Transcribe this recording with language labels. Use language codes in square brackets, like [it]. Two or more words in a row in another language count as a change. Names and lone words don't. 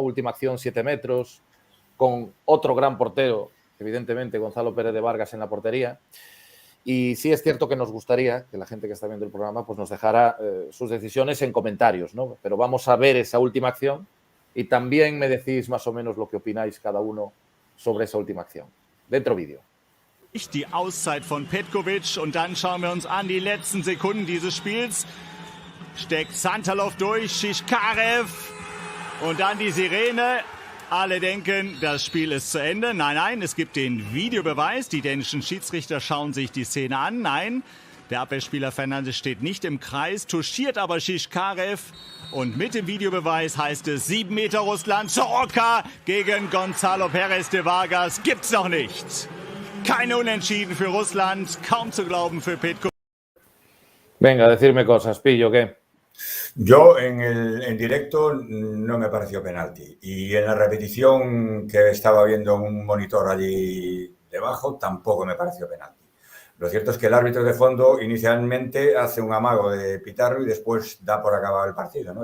[es] Última acción 7 metros, con otro gran portero, evidentemente Gonzalo Pérez de Vargas en la portería. Y sí es cierto que nos gustaría que la gente que está viendo el programa pues nos dejara sus decisiones en comentarios, ¿no? Pero vamos a ver esa última acción y también me decís más o menos lo que opináis cada uno sobre esa última acción. Dentro vídeo. [de] Die Auszeit von Petkovic und dann schauen wir uns an die letzten Sekunden dieses Spiels. Steckt Santalov durch, Shishkarev und dann die Sirene. Alle denken, das Spiel ist zu Ende. Nein, nein, es gibt den Videobeweis. Die dänischen Schiedsrichter schauen sich die Szene an. Nein, der Abwehrspieler Fernandes steht nicht im Kreis, touchiert aber Shishkarev. Und mit dem Videobeweis heißt es 7 Meter Russland. Soroka gegen Gonzalo Pérez de Vargas. Gibt's noch nicht. Keine Unentschieden für Russland. Kaum zu glauben für Petkovic. [es] Venga, decirme cosas, Pillo, ¿qué? Yo en directo no me pareció penalti y en la repetición que estaba viendo en un monitor allí debajo tampoco me pareció penalti. Lo cierto es que el árbitro de fondo inicialmente hace un amago de pitarlo y después da por acabado el partido, ¿no?